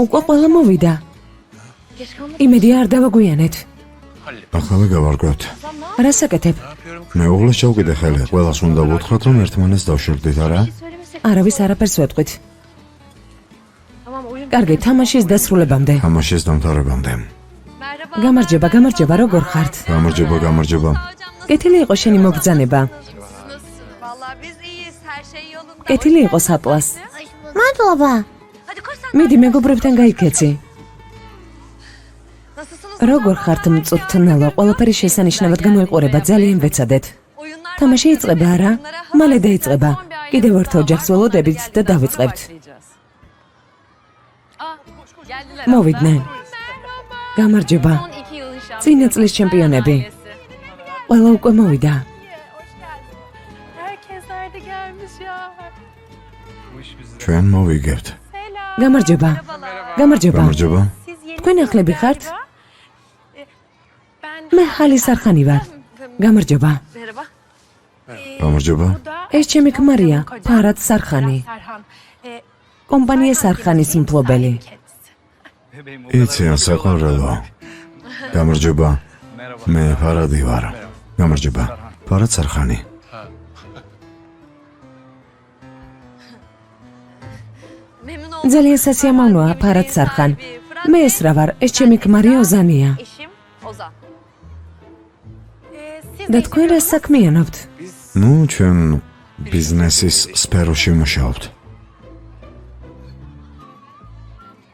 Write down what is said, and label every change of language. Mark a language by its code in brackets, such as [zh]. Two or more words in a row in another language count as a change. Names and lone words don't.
[ka] უკვე ყველა მოვიდა. [tr] geç kalmadı. [ka] იმედი არ დავაგვიანეთ. ახლა გავარკვევთ. რას აკეთებ? მეუღლეს ჩავკიდე ხელი. ყველას უნდა ვუთხრათ, რომ ერთმანეთს დავშორდით, არა? [tr] Söylemesek. [ka] არავის არაფერს ვეთქვით. [tr] Tamam oyun. [ka] კარგი, თამაშის დასრულებამდე. თამაშის დამთავრებამდე. [tr] Merhaba. [ka] გამარჯობა, გამარჯობა, როგორ ხართ? გამარჯობა, გამარჯობა. კეთილი იყოს შენი მოგზანება. [tr] Vallahi biz iyiyiz. Her şey yolunda. [ka] კეთილი იყოს ატლას. მადლობა. [tr] Hadi koş sen. [ka] მიდი მეგობრებთან გაიქეცი. [tr] Nasılsınız? [ka] როგორ ხართ მწუთნელო? ყველაფერი შესანიშნავად გამოიყურება, ძალიან ვეცადეთ. [tr] Oyunlar [ka] თამაში იწყება არა? მალე დაიწყება. კიდევ ერთ ოჯახს ველოდებით და დავიწყებთ. მოვიდნენ. გამარჯობა. [tr] Son 2 yılın şampiyonu. [ka] წინა წლის ჩემპიონები. ყველა უკვე მოვიდა. [tr] Herkes nerede gelmiş ya? [ka] ჩვენ მოვიგებთ. გამარჯობა. გამარჯობა. გამარჯობა. თქვენ ახლები ხართ? მე ხალი სარხანი ვარ. გამარჯობა. [tr] Merhaba. [ka] გამარჯობა. ეს ჩემი ქმარია, ფარად სარხანი. კომპანია სარხანის მფლობელი. იცი ან საყვარელო. გამარჯობა. მე ფარადი ვარ. გამარჯობა. ფარად სარხანი. [tr] Memnun oldum. [ka] ძალიან სასიამოვნოა, ფარად სარხან. მე ეს რა ვარ, ეს ჩემი ქმარი ოზანია. [tr] Eşim Ozan. [ka] და თქვენ რა საქმიანობთ? ნუ ჩვენ ბიზნესის სფეროში ვმუშაობთ.